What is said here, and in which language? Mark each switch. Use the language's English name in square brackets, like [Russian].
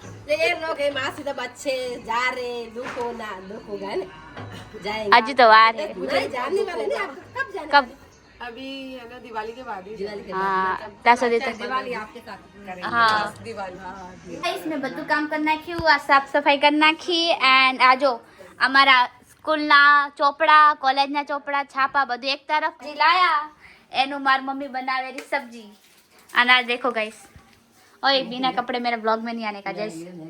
[Hindi] ये लोग है माँ से तब अच्छे जा रहे दुख होगा है ना, जाएंगे. [Gujarati] હજુ તો વાર હે. [Hindi] नहीं जाने वाले नहीं, आप कब जाने कब? अभी है ना दिवाली के बाद ही दिवाली के [Gujarati] હા ત્યાં સુધી તો [Hindi] दिवाली आपके साथ करेंगे. [Gujarati] હા [Hindi] दिवाली. [Gujarati] ગાઈસ મેં બધું કામ કરી નાખ્યું, આ સાફ સફાઈ કરી નાખી. એન્ડ આ જો અમારા સ્કૂલના ચોપડા, કોલેજના ચોપડા, છાપા બધું એક તરફ લાયા. એનું મારી મમ્મી બનાવેલી સબ્જી. અને આ દેખો ગાઈસ, ઓય [Hindi] बिना कपड़े मेरे ब्लॉग में नहीं आने का जयेश.